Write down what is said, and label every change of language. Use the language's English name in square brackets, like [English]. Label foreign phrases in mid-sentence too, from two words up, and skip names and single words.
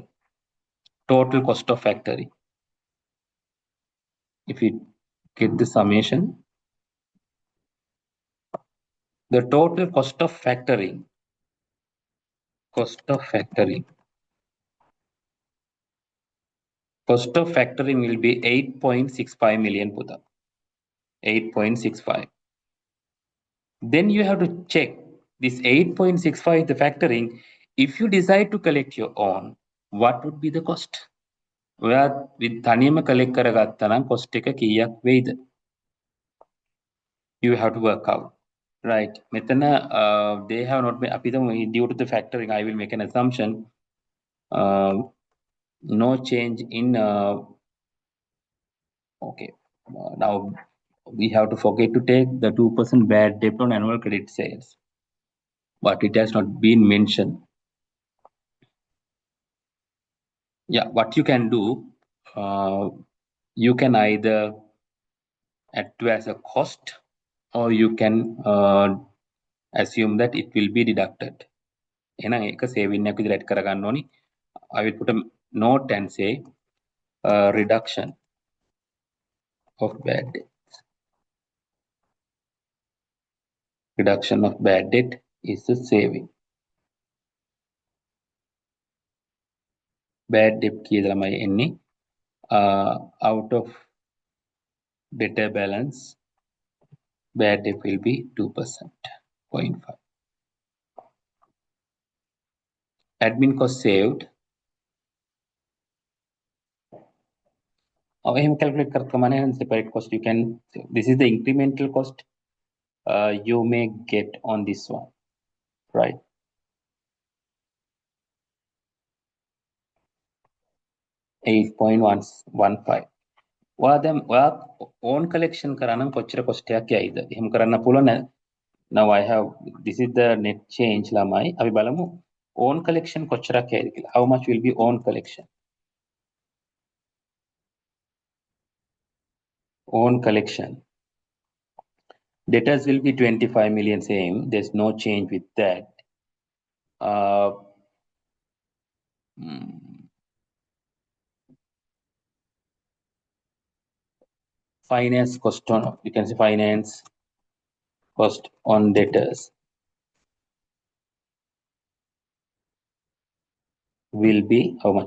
[English] Total cost of factoring. If we get the summation, the total cost of factoring, cost of factoring will be 8.65 million Buddha. 8.65. Then you have to check this 8.65, the factoring. If you decide to collect your own, what would be the cost? Where with [Sinhala] තනියම collect කරගත්තා නම් cost එක කීයක් වෙයිද? [English] You have to work out. Right. මෙතන they have not been, [Sinhala] අපි හිතමු [English] due to the factoring, I will make an assumption. No change in okay. Now we have to forget to take the 2% bad debt on annual credit sales, but it has not been mentioned. Yeah, what you can do, you can either add to as a cost, or you can assume that it will be deducted. [Sinhala] එහෙනම් ඒක saving එකක් විදිහට add කරගන්න ඕනි. [English] I will put a note and say reduction of bad debt. Reduction of bad debt is a saving. Bad debt [Sinhala] කීයද ළමයි එන්නේ? [English] Out of debtor balance, bad debt will be 2%, 0.5. Admin cost saved. [Sinhala] එහෙම calculate කරත් කමක් නැහැ. [English] Separate cost you can. This is the incremental cost you may get on this one, right? $8.115. [Sinhala] ඔයා [English] own collection [Sinhala] කරා නම් කොච්චර cost එකක් යයිද? එහෙම කරන්න පුළුවන්. [English] Now I have, this is the net change ළමයි. [Sinhala] අපි බලමු [English] own collection [Sinhala] කොච්චරක් යයිද කියලා. [English] How much will be own collection? Own collection. Debtors will be 25 million same. There's no change with that. Finance cost on, you can say finance cost on debtors will be how much?